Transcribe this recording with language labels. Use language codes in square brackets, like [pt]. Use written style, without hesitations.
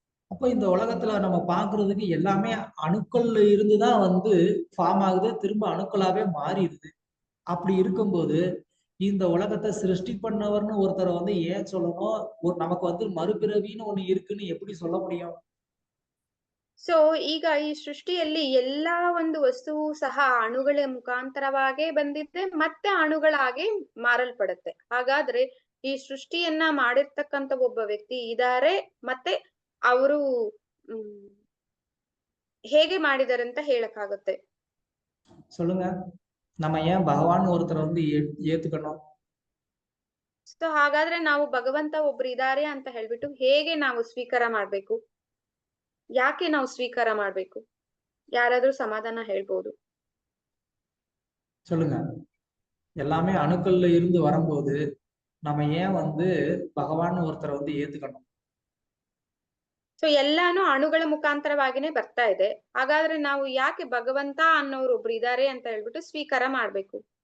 [ta] அப்ப இந்த உலகத்துல நம்ம பாக்குறதுக்கு எல்லாமே அணுக்கள்ல இருந்துதான் வந்து ஃபார்ம் ஆகுது, திரும்ப அணுக்களாவே மாறிடுது. அப்படி இருக்கும்போது இந்த உலகத்தை சிருஷ்டி பண்ணவர்னு ஒருத்தரை வந்து ஏன் சொல்லணும், நமக்கு வந்து மறுபிறவின்னு ஒண்ணு இருக்குன்னு எப்படி சொல்ல முடியும்? [kn] ಸೊ ಈಗ ಈ ಸೃಷ್ಟಿಯಲ್ಲಿ ಎಲ್ಲಾ ಒಂದು ವಸ್ತುವು ಸಹ ಅಣುಗಳ ಮುಖಾಂತರವಾಗೇ ಬಂದಿದೆ, ಮತ್ತೆ ಅಣುಗಳಾಗಿ ಮಾರಲ್ಪಡುತ್ತೆ. ಹಾಗಾದ್ರೆ ಈ ಸೃಷ್ಟಿಯನ್ನ ಮಾಡಿರ್ತಕ್ಕಂಥ ಒಬ್ಬ ವ್ಯಕ್ತಿ ಇದಾರೆ, ಮತ್ತೆ ಅವರು ಹೇಗೆ ಮಾಡಿದಾರೆ ಅಂತ ಹೇಳಕ್ಕಾಗುತ್ತೆ. [ta] சொல்லுங்க, நம்ம ஏன் பகவான் ஒருத்தரை வந்து ஏத்துக்கணும்? [kn] ಸೊ ಹಾಗಾದ್ರೆ ನಾವು ಭಗವಂತ ಒಬ್ರು ಇದಾರೆ ಅಂತ ಹೇಳ್ಬಿಟ್ಟು ಹೇಗೆ ನಾವು ಸ್ವೀಕಾರ ಮಾಡ್ಬೇಕು, ಯಾಕೆ ನಾವು ಸ್ವೀಕಾರ ಮಾಡ್ಬೇಕು? ಯಾರಾದ್ರೂ ಸಮಾಧಾನ ಹೇಳ್ಬೋದು? [ta] சொல்லுங்க, எல்லாமே அணுக்கள்ல இருந்து வரும்போது நம்ம ஏன் வந்து பகவான் ஒருத்தரை வந்து ஏத்துக்கணும்? [kn] ಸೊ ಎಲ್ಲಾನು ಅಣುಗಳ ಮುಖಾಂತರವಾಗಿನೇ ಬರ್ತಾ ಇದೆ. ಹಾಗಾದ್ರೆ ನಾವು ಯಾಕೆ ಭಗವಂತ ಅನ್ನೋರು ಒಬ್ರು ಇದಾರೆ ಅಂತ ಹೇಳ್ಬಿಟ್ಟು ಸ್ವೀಕಾರ ಮಾಡ್ಬೇಕು?